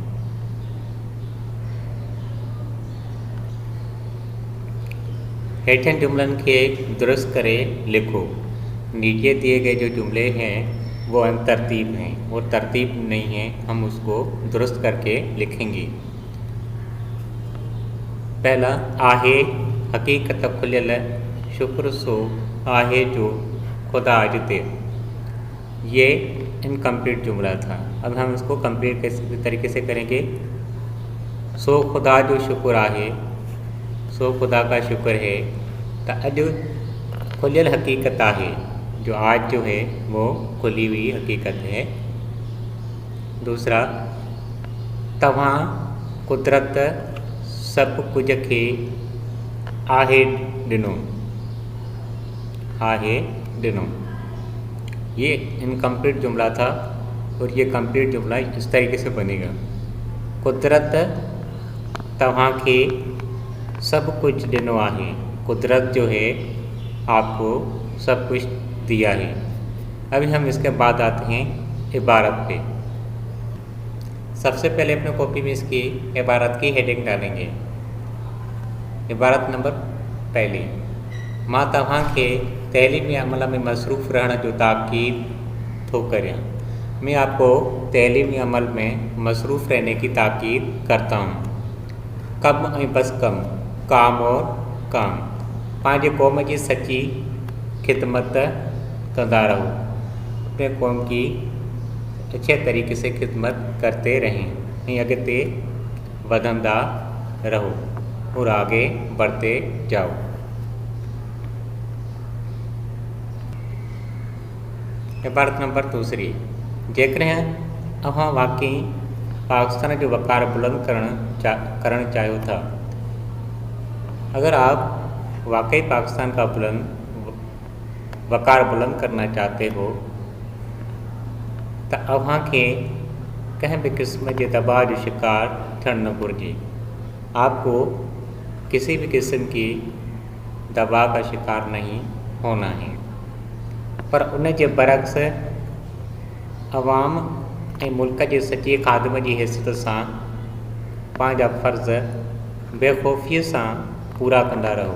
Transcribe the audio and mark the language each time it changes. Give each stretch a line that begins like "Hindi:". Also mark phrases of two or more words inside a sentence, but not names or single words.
Sindhi: हेठन जुमलन के दुरुस्त करे लिखो।
Urdu: نیچے دیے گئے جو جملے ہیں وہ انترتیب ہیں اور ترتیب نہیں ہے، ہم اس کو درست کرکے لکھیں گے.
Sindhi: पहला आहे हकीकत खुलियल शुक्र सो आहे जो खुदा अजते,
Urdu: یہ انکمپلیٹ جملہ تھا. اب ہم اس کو کمپلیٹ کس طریقے سے کریں گے.
Sindhi: सो खुदा जो शुक्र आहे,
Urdu: سو خدا کا شکر ہے.
Sindhi: तो अज खुलियल हकीकत आहे,
Urdu: جو آج جو ہے وہ کھلی ہوئی حقیقت ہے.
Sindhi: दूसरा तव्हां कुदरत सब कुछ के आहे ॾिनो, आहे ॾिनो,
Urdu: یہ انکمپلیٹ جملہ تھا اور یہ کمپلیٹ جملہ اس طریقے سے بنے گا.
Sindhi: कुदरत तव्हां के सब कुछ ॾिनो आहे,
Urdu: قدرت جو ہے آپ کو سب کچھ دیا ہے. ابھی ہم اس کے بعد آتے ہیں عبارت پہ۔ سب سے پہلے اپنے کاپی میں اس کی عبارت کی ہیڈنگ ڈالیں گے. عبارت نمبر پہلی,
Sindhi: मां तव्हां खे तैलीमी अमल में मसरूफ़ रहने जो ताकीद थो करियां।
Urdu: میں آپ کو تعلیمی عمل میں مصروف رہنے کی تاکید کرتا ہوں.
Sindhi: कम ऐं बस कम,
Urdu: کام اور کام,
Sindhi: पंहिंजे क़ौम जी सची खिदमत कंदा रहो।
Urdu: اپنے قوم کی اچھے طریقے سے خدمت کرتے رہیں
Sindhi: ऐं अॻिते वधंदा रहो
Urdu: اور آگے بڑھتے جاؤ. عبارت نمبر دوسری,
Sindhi: जेकॾहिं अव्हां वाकई पाकिस्तान जो वक़ार बुलंद करण चाहियो था।
Urdu: اگر آپ واقعی پاکستان کا وقار بلند کرنا چاہتے ہو تو
Sindhi: अव्हां खे कंहिं भी किस्म के दबाव जो शिकार थियण न घुरिजे।
Urdu: آپ کو کسی بھی قسم کی دباؤ کا شکار نہیں ہونا ہے، پر
Sindhi: उन के बरक्स अवाम ऐं मुल्क के सच्चे खादिम की हैसियत से पंहिंजा फ़र्ज़ बेखौफ़ी से पूरा कंदा रहो।